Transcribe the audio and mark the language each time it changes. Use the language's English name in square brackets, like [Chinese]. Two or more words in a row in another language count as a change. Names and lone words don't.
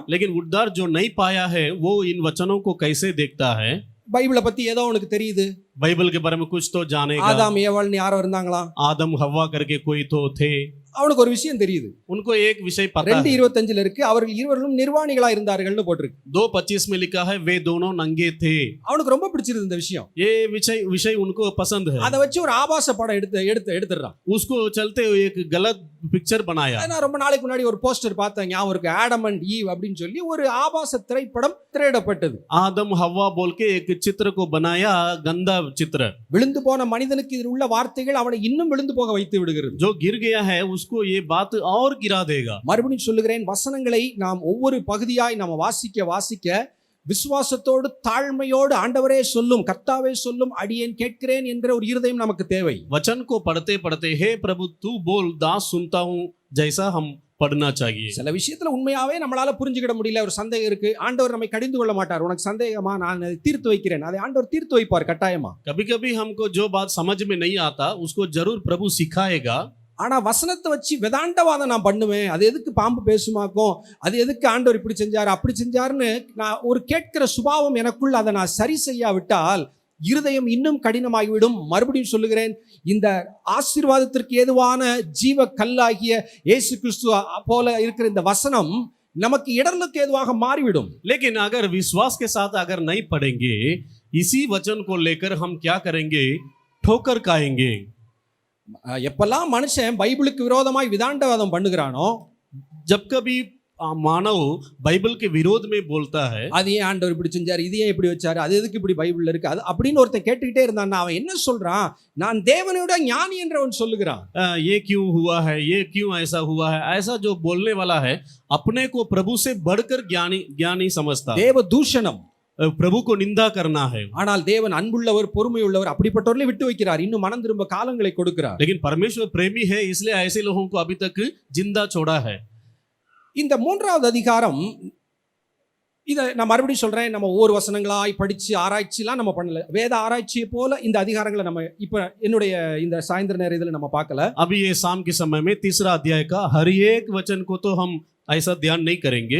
[Hindi] लेकिन उद्धार जो नहीं पाया है वो इन वचनों को कैसे देखता है? [Tamil] பைபிளை பத்தி ஏதோ உனக்கு தெரியுது, [Hindi] बाइबल के बारे में कुछ तो जानेगा। [Tamil] ஆதாம் ஏவாள்னு யாரோ இருந்தாங்களா, [Hindi] आदम हव्वा करके कोई तो थे, [Tamil] அவனுக்கு ஒரு விஷயம் தெரியுது. [Hindi] उनको एक विषय पता है। [Tamil] 2:25 இருக்கு, அவர்கள் இருவரும் நிர்வாணிகளா இருந்தார்கள்னு போட்டிருக்கு. [Hindi] 2:25 में लिखा है वे दोनों नंगे थे। [Tamil] அவனுக்கு ரொம்ப பிடிச்சிருது இந்த விஷயம். [Hindi] ये विषय उनको पसंद है। [Tamil] அதை வச்சு ஒரு ஆபாச படம் எடுத்துறான். [Hindi] उसको चलते हुए एक गलत पिक्चर बनाया। [Tamil] நான் ரொம்ப நாளைக்கு முன்னாடி ஒரு போஸ்டர் பார்த்தேன், ஞாபகம் இருக்கு, ஆடம் அண்ட் ஈவ் அப்படின்னு சொல்லி ஒரு ஆபாச திரைப்படம் திரையிடப்பட்டது. [Hindi] आदम हव्वा बोल के एक चित्र को बनाया, गंदा चित्र। [Tamil] விழுந்து போன மனிதனுக்கு இதில் உள்ள வார்த்தைகள் அவனை இன்னும் விழுந்து போக வைத்து விடுகிறது. [Hindi] जो गिर गया है उसको ये बात और गिरा देगा। [Tamil] மறுபடியும் சொல்லுகிறேன், வசனங்களை நாம் ஒவ்வொரு பகுதியாய் நாம வாசிக்க விசுவாசத்தோடு தாழ்மையோடு ஆண்டவரே சொல்லும், கர்த்தாவே சொல்லும், அடியேன் கேட்கிறேன் என்கிற ஒரு இருதயம் நமக்கு தேவை. [Hindi] वचन को पढ़ते पढ़ते हे प्रभु तू बोल, दास सुनता हूं, जैसा हम पढ़ना चाहिए। [Tamil] சில விஷயத்துல உண்மையாவே நம்மளால புரிஞ்சுக்கிட முடியல, ஒரு சந்தேகம் இருக்கு, ஆண்டவர் நம்மை கடிந்து கொள்ள மாட்டார். உனக்கு சந்தேகமா, நான் அதை தீர்த்து வைக்கிறேன், அதை ஆண்டவர் தீர்த்து வைப்பார் கட்டாயமா. [Hindi] कभी कभी हमको जो बात समझ में नहीं आता उसको जरूर प्रभु सिखाएगा। [Tamil] ஆனா வசனத்தை வச்சு வேதாந்தவாதம் நான் பண்ணுவேன், அது எதுக்கு பாம்பு பேசுமாக்கும், அது எதுக்கு ஆண்டவர் இப்படி செஞ்சாரு அப்படி செஞ்சாருன்னு நான் ஒரு கேட்கிற சுபாவம் எனக்குள்ள, அதை நான் சரி செய்யாவிட்டால் இருதயம் இன்னும் கடினமாகிவிடும். மறுபடியும் சொல்லுகிறேன், இந்த ஆசீர்வாதத்திற்கு ஏதுவான ஜீவ கல்லாகிய இயேசு கிறிஸ்து போல இருக்கிற இந்த வசனம் நமக்கு இடர்களுக்கு ஏதுவாக மாறிவிடும். [Hindi] लेकिन अगर विश्वास के साथ अगर नहीं पढ़ेंगे इसी वचन को लेकर हम क्या करेंगे? ठोकर खाएंगे। [Tamil] எப்பெல்லாம் மனுஷன் பைபிளுக்கு விரோதமாய் விதாண்டவாதம் பண்ணுகிறானோ, [Hindi] जब कभी मानव बाइबल के विरोध में बोलता है, [Tamil] அது ஏன் ஆண்டவர் இப்படி செஞ்சாரு, இது ஏன் இப்படி வச்சாரு, அது எதுக்கு இப்படி பைபிள்ல இருக்கு, அது அப்படின்னு ஒருத்தன் கேட்டுக்கிட்டே இருந்தான்னா அவன் என்ன சொல்றான்? நான் தேவனோட ஞானி என்றவன் சொல்லுகிறான். [Hindi] ये क्यों हुआ है, ये क्यों ऐसा हुआ है, ऐसा जो बोलने वाला है अपने को प्रभु से बढ़कर ज्ञानी समझता। [Tamil] தேவ தூஷணம், [Hindi] प्रभु को निंदा करना है। [Tamil] ஆனால் தேவன் அன்புள்ளவர் பொறுமையுள்ளவர் அப்படிப்பட்டவர்களை விட்டு வைக்கிறார் இன்னும் மனம் திரும்ப காலங்களை கொடுக்கிறார் [Hindi] लेकिन परमेश्वर प्रेमी है, इसलिए ऐसे लोगों को अभी तक जिंदा छोड़ा है। [Tamil] இந்த மூன்றாவது அதிகாரம் இதை நான் மறுபடியும் சொல்றேன், நம்ம ஒவ்வொரு வசனங்களாய் படிச்சு ஆராய்ச்சிலாம் நம்ம பண்ணல. வேத ஆராய்ச்சியை போல இந்த அதிகாரங்களை நம்ம இப்ப என்னுடைய இந்த சாயந்தர நேர இதில் நம்ம பார்க்கல. [Hindi] अभी ये शाम के समय में तीसरा अध्याय का हर एक वचन को तो हम ऐसा ध्यान नहीं करेंगे।